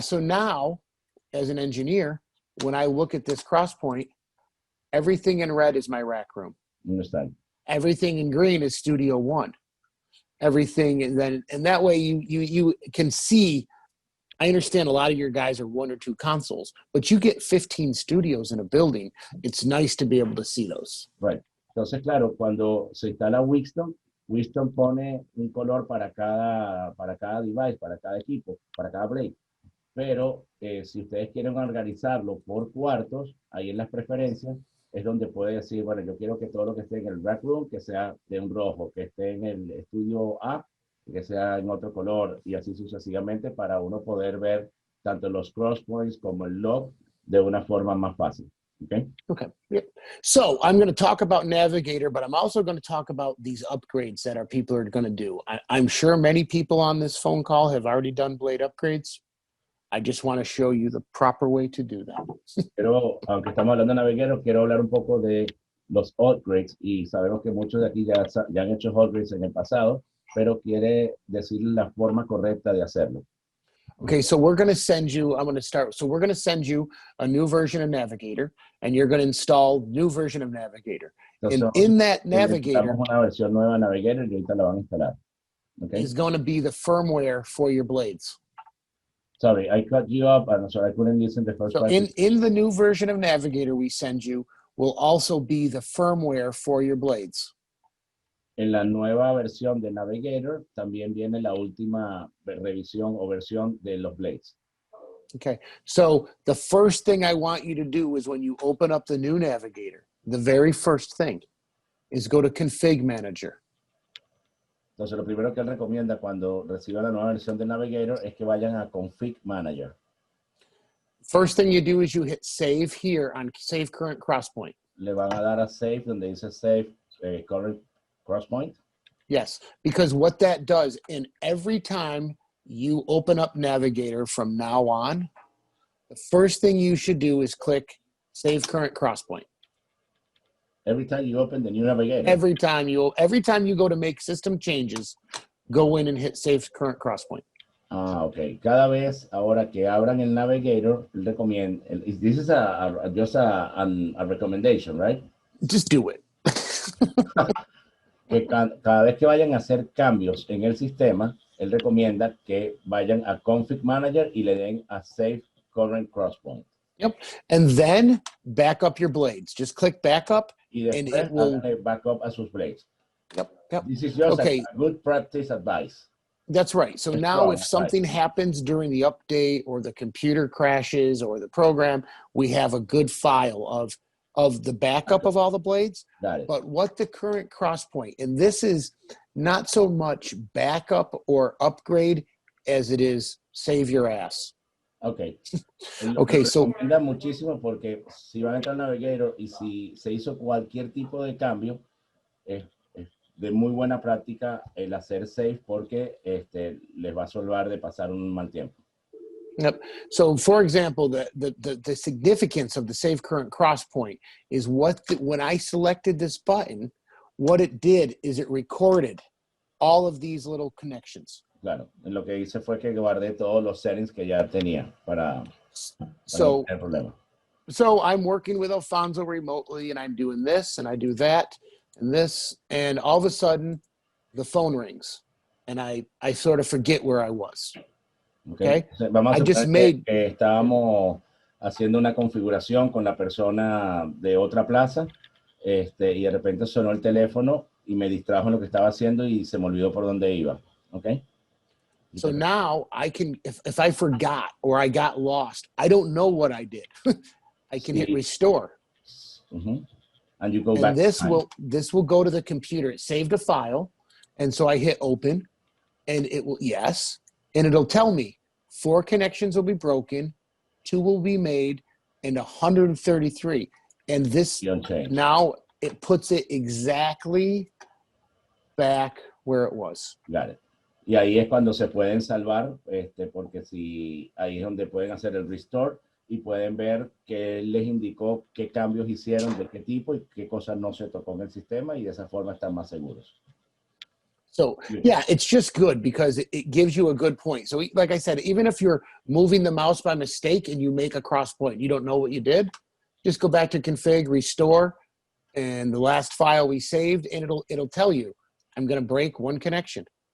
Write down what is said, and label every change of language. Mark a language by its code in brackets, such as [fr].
[en] So now, as an engineer, when I look at this cross point, everything in red is my rack room. Understand. Everything in green is Studio 1. Everything, and that way you can see. I understand a lot of your guys are 1 or 2 consoles, but you get 15 studios in a building. It's nice to be able to see those. Right. [es] Entonces, claro, cuando se instala Wheatstone pone un color para cada device, para cada equipo, para cada blade. Pero si ustedes quieren organizarlo por cuartos, ahí en las preferencias es donde puede decir, bueno, yo quiero que todo lo que esté en el rack room, que sea de un rojo, que esté en el estudio A, que sea en otro color y así sucesivamente para uno poder ver tanto los cross points como el log de una forma más fácil. [en] Okay. Okay. Yep. So I'm going to talk about Navigator, but I'm also going to talk about these upgrades that our people are going to do. I'm sure many people on this phone call have already done blade upgrades. I just want to show you the proper way to do that. [es] Pero aunque estamos hablando de Navigator, quiero hablar un poco de los upgrades y sabemos que muchos de aquí ya han hecho upgrades en el pasado, pero quiere decir la forma correcta de hacerlo. [en] Okay, so we're going to send you, so we're going to send you a new version of Navigator, and you're going to install new version of Navigator. [es] Entonces, [en] and in that Navigator, [es] una versión nueva de Navigator y ahorita la van a instalar. [en] Okay? Is going to be the firmware for your blades. Sorry, I cut you up. I'm sorry, I couldn't listen to the first part. In the new version of Navigator we send you will also be the firmware for your blades. [es] En la nueva versión de Navigator también viene la última revisión o versión de los blades. [en] Okay, so the first thing I want you to do is when you open up the new Navigator, the very first thing is go to Config Manager. [es] Entonces, lo primero que él recomienda cuando reciba la nueva versión de Navigator es que vayan a Config Manager. [en] First thing you do is you hit Save here on Save Current Crosspoint. [es] Le van a dar a Save donde dice Save Current Crosspoint. [en] Yes, because what that does, and every time you open up Navigator from now on, the first thing you should do is click Save Current Crosspoint. Every time you open the new Navigator. Every time you go to make system changes, go in and hit Save Current Crosspoint. Ah, ok. [es] Cada vez ahora que abran el Navigator, recomiendo. [en] This is just a recommendation, right? Just do it. [es] Que cada vez que vayan a hacer cambios en el sistema, él recomienda que vayan a Config Manager y le den a Save Current Crosspoint. [en] Yep. And then back up your blades. Just click back up. [es] Y después háganle backup a sus blades. [en] Yep. Yep. This is just Okay. a good practice advice. That's right. So now if something happens during the update or the computer crashes or the program, we have a good file of the backup of all the blades. Got it. But what the current cross point, and this is not so much backup or upgrade as it is save your ass. Ok. Okay, so [es] recomienda muchísimo porque si van a entrar al Navigator y si se hizo cualquier tipo de cambio, es de muy buena práctica el hacer save porque les va a salvar de pasar un mal tiempo. [en] Yep. So, for example, the significance of the Save Current Cross Point is when I selected this button, what it did is it recorded all of these little connections. [es] Claro, lo que hice fue que guardé todos los settings que ya tenía para [en] So, [es] no tener problema. [en] So I'm working with Alfonso remotely, and I'm doing this, and I do that, and this, and all of a sudden, the phone rings, and I sort of forget where I was. Okay. [es] Vamos a [en] I just [es] suponer que estábamos haciendo una configuración con la persona de otra plaza, y de repente sonó el teléfono y me distrajo en lo que estaba haciendo y se me olvidó por dónde iba. [en] Okay. So now I can, if I forgot or I got lost, I don't know what I did. I can hit restore. Mm-hmm. And you go back. This will go to the computer. It saved a file. And so I hit open and it will, yes. And it'll tell me 4 connections will be broken, 2 will be made, and 133. And this now it puts it exactly back where it was. Got it. [es] Y ahí es cuando se pueden salvar, porque si ahí es donde pueden hacer el restore y pueden ver qué les indicó, qué cambios hicieron, de qué tipo y qué cosas no se tocó en el sistema y de esa forma están más seguros. [en] So, yeah, it's just good because it gives you a good point. So, like I said, even if you're moving the mouse by mistake and you make a cross point, you don't know what you did, just go back to config, restore, and the last file we saved, and it'll tell you, I'm going to break 1 connection.